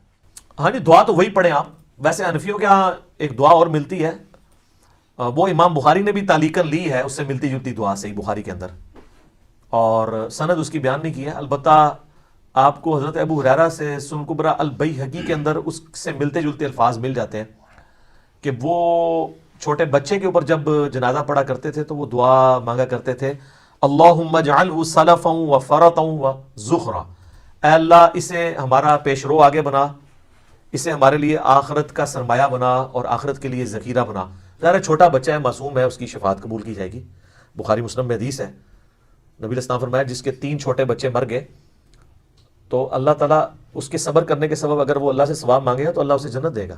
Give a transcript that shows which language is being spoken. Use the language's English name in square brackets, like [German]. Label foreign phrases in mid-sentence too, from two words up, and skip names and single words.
[Urdu] ہاں جی، دعا تو وہی پڑھیں آپ. ویسے حنفیوں کے ہاں ایک دعا اور ملتی ہے، وہ امام بخاری نے بھی تعلیقاً لی ہے، اس سے ملتی جلتی دعا صحیح بخاری کے اندر، اور سند اس کی بیان نہیں کی ہے. البتہ آپ کو حضرت ابو ہریرہ سے سنن کبریٰ البیہقی کے اندر اس سے ملتے جلتے الفاظ مل جاتے ہیں کہ وہ چھوٹے بچے کے اوپر جب جنازہ پڑھا کرتے تھے تو وہ دعا مانگا کرتے تھے، [Arabic] اللہم اجعلہ سلفا و فرطا و ذخرا، [Urdu] اے اللہ اسے ہمارا پیش رو آگے بنا، اسے ہمارے لیے آخرت کا سرمایہ بنا اور آخرت کے لیے ذخیرہ بنا. ظاہر چھوٹا بچہ ہے، معصوم ہے، اس کی شفاعت قبول کی جائے گی. بخاری مسلم میں حدیث ہے، نبی [Arabic] علیہ السلام [Urdu] فرمایا جس کے 3 چھوٹے بچے مر گئے تو اللہ تعالیٰ اس کے صبر کرنے کے سبب اگر وہ اللہ سے ثواب مانگے گا تو اللہ اسے جنت دے گا.